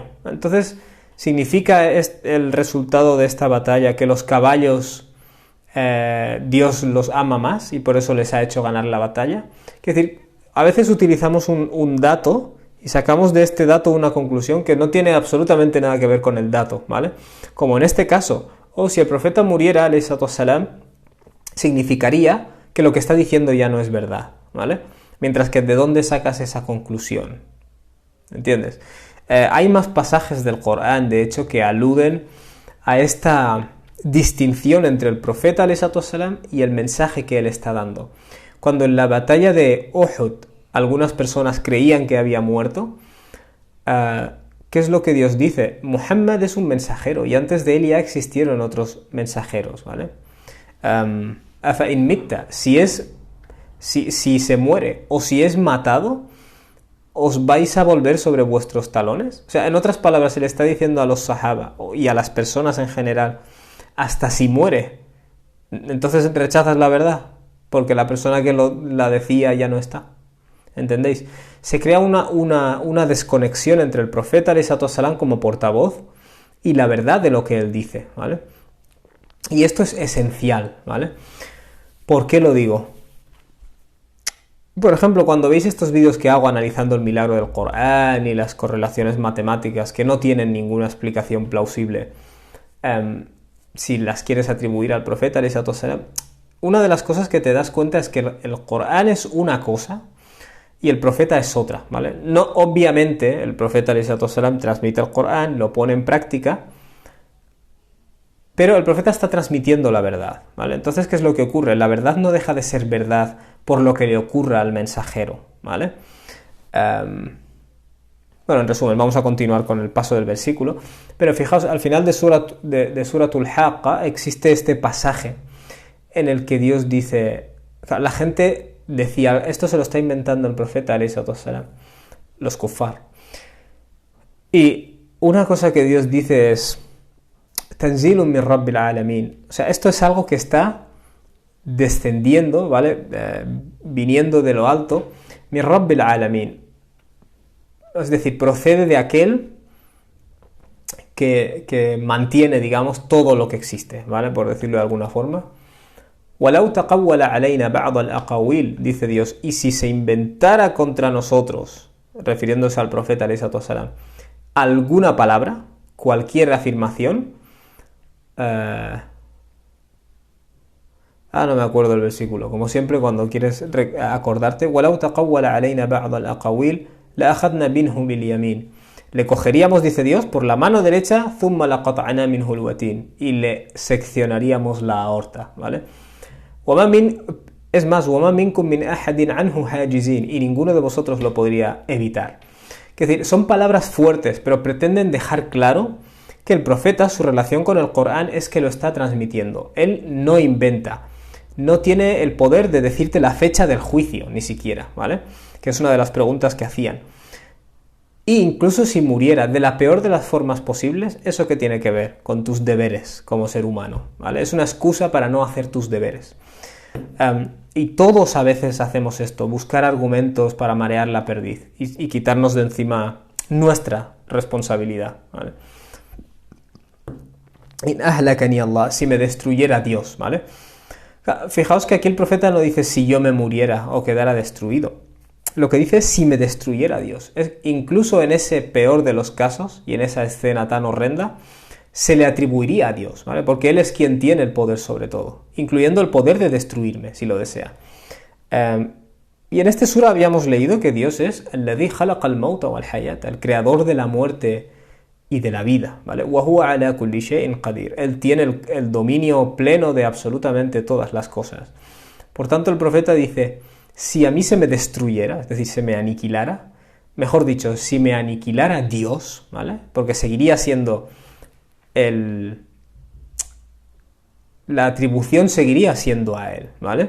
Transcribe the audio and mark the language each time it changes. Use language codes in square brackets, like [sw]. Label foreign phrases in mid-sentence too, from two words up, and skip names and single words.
[es] Entonces, ¿significa el resultado de esta batalla que los caballos... Dios los ama más y por eso les ha hecho ganar la batalla? Es decir, a veces utilizamos un dato y sacamos de este dato una conclusión que no tiene absolutamente nada que ver con el dato, ¿vale? Como en este caso, si el profeta muriera, [ar] عليه الصلاة والسلام, [es] significaría que lo que está diciendo ya no es verdad, ¿vale? Mientras que ¿de dónde sacas esa conclusión? ¿Entiendes? Hay más pasajes del Corán, de hecho, que aluden a esta distinción entre el profeta [ar] عليه الصلاة والسلام [es] y el mensaje que él está dando. Cuando en la batalla de Uhud algunas personas creían que había muerto, ¿qué es lo que Dios dice? Muhammad es un mensajero y antes de él ya existieron otros mensajeros, ¿vale? [ar] أفإن مت, [es] si se muere o si es matado, ¿os vais a volver sobre vuestros talones? O sea, en otras palabras, se le está diciendo a los sahaba y a las personas en general, hasta si muere, entonces rechazas la verdad, porque la persona que la decía ya no está. ¿Entendéis? Se crea una desconexión entre el profeta [ar] عليه الصلاة والسلام [es] como portavoz y la verdad de lo que él dice, ¿vale? Y esto es esencial, ¿vale? ¿Por qué lo digo? Por ejemplo, cuando veis estos vídeos que hago analizando el milagro del Corán y las correlaciones matemáticas que no tienen ninguna explicación plausible, si las quieres atribuir al profeta [ar] عليه الصلاة والسلام, [es] una de las cosas que te das cuenta es que el Corán es una cosa y el profeta es otra, ¿vale? No, obviamente, el profeta [ar] عليه الصلاة والسلام [es] transmite el Corán, lo pone en práctica, pero el profeta está transmitiendo la verdad, ¿vale? Entonces, ¿qué es lo que ocurre? La verdad no deja de ser verdad por lo que le ocurra al mensajero, ¿vale? Bueno, en resumen, vamos a continuar con el paso del versículo, pero fijaos, al final de Suratul Haqqa existe este pasaje en el que Dios dice, la gente decía, esto se lo está inventando el profeta [ar] عليه الصلاة والسلام, [es] los kuffar. Y una cosa que Dios dice es, [ar] تنزيل من رب العالمين. [es] O sea, esto es algo que está descendiendo, ¿vale? Viniendo de lo alto, [ar] من رب العالمين. [es] Es decir, procede de aquel que mantiene, digamos, todo lo que existe, ¿vale? Por decirlo de alguna forma. [ar] وَلَوْ تَقَوَّلَ عَلَيْنَا بَعْضَ الْأَقَاوِيلِ, [es] dice Dios, y si se inventara contra nosotros, refiriéndose al profeta [ar] عليه الصلاة والسلام, [es] alguna palabra, cualquier afirmación, no me acuerdo del versículo, como siempre cuando quieres acordarte, [ar] وَلَوْ تَقَوَّلَ عَلَيْنَا بَعْضَ الْأَقَاوِيلِ لَأَخَذْنَا مِنْهُ بِالْيَمِينِ, [es] le cogeríamos, dice Dios, por la mano derecha, [ar] ثُمَّ لَقَطَعْنَا مِنْهُ الْوَتِينَ, [es] y le seccionaríamos la aorta, ¿vale? Es más, [ar] وَمَا مِنْكُمْ مِنْ أَحَدٍ عَنْهُ حَاجِزِينَ, [es] y ninguno de vosotros lo podría evitar. Es decir, son palabras fuertes, pero pretenden dejar claro que el profeta, su relación con el Corán es que lo está transmitiendo. Él no inventa, no tiene el poder de decirte la fecha del juicio, ni siquiera, ¿vale? Que es una de las preguntas que hacían. E incluso si muriera de la peor de las formas posibles, ¿eso qué tiene que ver con tus deberes como ser humano? ¿Vale? Es una excusa para no hacer tus deberes. Y todos a veces hacemos esto, buscar argumentos para marear la perdiz y quitarnos de encima nuestra responsabilidad, ¿vale? [ar] إن أهلكني الله, [es] si me destruyera Dios, ¿vale? Fijaos que aquí el profeta no dice si yo me muriera o quedara destruido. Lo que dice es si me destruyera Dios. Incluso en ese peor de los casos y en esa escena tan horrenda, se le atribuiría a Dios, ¿vale? Porque Él es quien tiene el poder sobre todo, incluyendo el poder de destruirme, si lo desea. Y en este sura habíamos leído que Dios es [ar] الذي خلق الموت والحياة, [es] el creador de la muerte y de la vida, ¿vale? [ar] وهو على كل شيء قدير. [es] Él tiene el dominio pleno de absolutamente todas las cosas. Por tanto, el profeta dice, si a mí se me destruyera, es decir, se me aniquilara, mejor dicho, si me aniquilara Dios, ¿vale? Porque seguiría siendo la atribución seguiría siendo a Él, ¿vale?